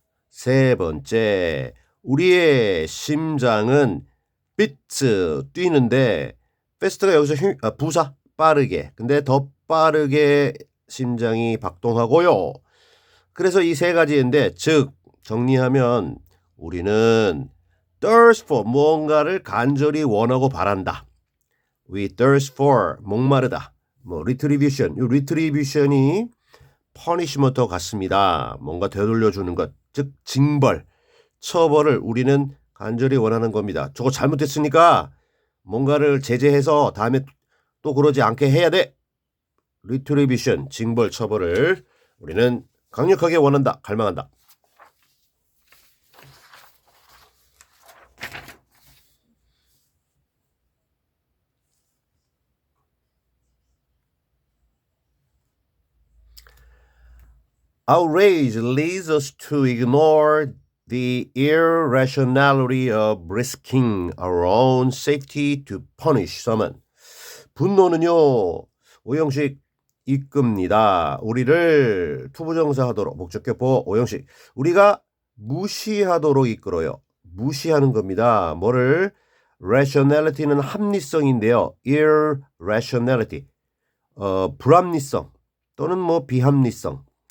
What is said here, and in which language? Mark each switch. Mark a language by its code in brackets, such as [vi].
[ko] 세 번째 우리의 심장은 비트 뛰는데 패스트가 여기서 부사 빠르게 근데 더 빠르게 심장이 박동하고요. 그래서 이 세 가지인데 즉 정리하면 우리는 [en] thirst for [ko] 뭔가를 간절히 원하고 바란다. [en] We thirst for [ko] 목마르다. 뭐 retribution 이 retribution이 punishment와 같습니다. 뭔가 되돌려주는 것, 즉 징벌, 처벌을 우리는 간절히 원하는 겁니다. 저거 잘못했으니까 뭔가를 제재해서 다음에 또 그러지 않게 해야 돼. retribution, 징벌, 처벌을 우리는 강력하게 원한다, 갈망한다. [en] Outrage leads us to ignore the irrationality of risking our own safety to punish someone. [ko] 분노는요, 오형식 이끕니다. 우리를 투부정사하도록 목적격보 오형식 우리가 무시하도록 이끌어요. 무시하는 겁니다. 뭐를? rationality는 합리성인데요. irrationality 불합리성 또는 뭐 비합리성.